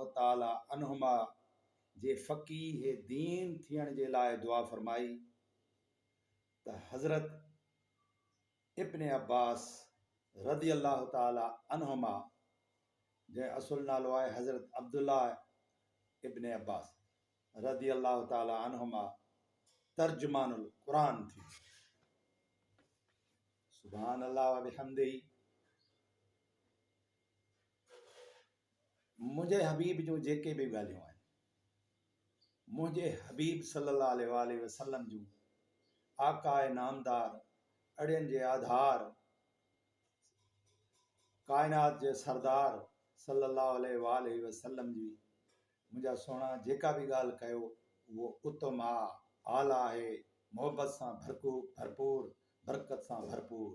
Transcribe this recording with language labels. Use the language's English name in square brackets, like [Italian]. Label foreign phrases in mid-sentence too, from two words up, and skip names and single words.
[Arabic] تعالى عنهما [Sindhi] जे फ़क़ीह दीन थियण जे लाइ दुआ फरमाई त हज़रत इब्न अब्बास [Arabic] رضي الله تعالى عنهما, [Sindhi] जंहिं असुल नालो आहे हज़रत अब्दुल्ला इब्न अब्बास [Arabic] رضي الله تعالى عنهما, ترجمان القرآن [Sindhi] थी। [Arabic] سبحان الله وبحمده. [Sindhi] मुंहिंजे हबीब जूं जेके बि ॻाल्हियूं आहिनि, मुंहिंजे हबीब [Arabic] صلى الله عليه وسلم [Sindhi] जूं आकाए नामदार, अड़ियन जे आधार, कायनात जे सरदार [Arabic] صلى الله عليه وسلم [Sindhi] जी मुंहिंजा सोना जेका बि ॻाल्हि कयो उहो उत्तम आहे, आला आहे, मोहबत सां भरपूर, बरकत सां भरपूर।